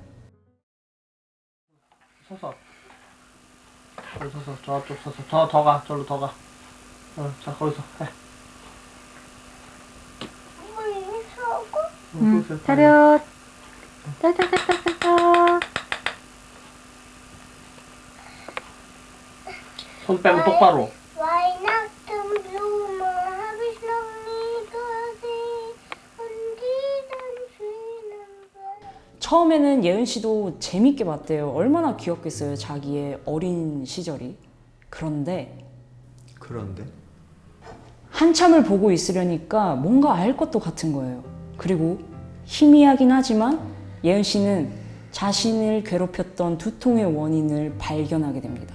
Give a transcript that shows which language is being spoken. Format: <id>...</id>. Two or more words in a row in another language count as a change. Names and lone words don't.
<ko>서서. 거기 서서, 저쪽 서서. 더 가, 저로 더 가. 자, 거기서 해. 차렷. 짜자자자자자. 손 빼고 똑바로.</ko> <de>Weihnachten Blume habe ich noch nie gesehen und diesen schönen Welt.</de> <ko>처음에는 예은 씨도 재밌게 봤대요. 얼마나 귀엽겠어요. 자기의 어린 시절이. 그런데 한참을 보고 있으려니까 뭔가 알 것도 같은 거예요. 그리고 희미하긴 하지만 예은 씨는 자신을 괴롭혔던 두통의 원인을 발견하게 됩니다.</ko>